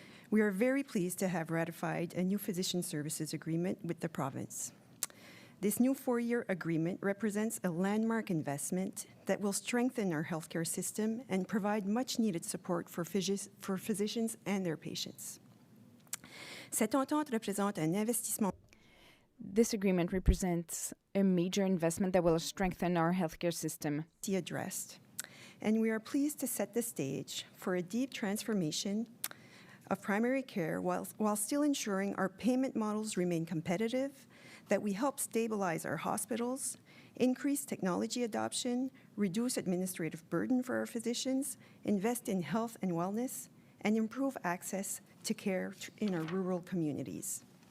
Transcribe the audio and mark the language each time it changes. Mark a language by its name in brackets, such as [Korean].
[English] We are very pleased to have ratified a new physician services agreement with the province. This new 4-year agreement represents a landmark investment that will strengthen our healthcare system and provide much-needed support for physicians and their patients. [French] Cette entente représente un investissement. [English] This agreement represents a major investment that will strengthen our healthcare system. Addressed, and we are pleased to set the stage for a deep transformation of primary care while still ensuring our payment models remain competitive, that we help stabilize our hospitals, increase technology adoption, reduce administrative burden for our physicians, invest in health and wellness, and improve access to care in our rural communities.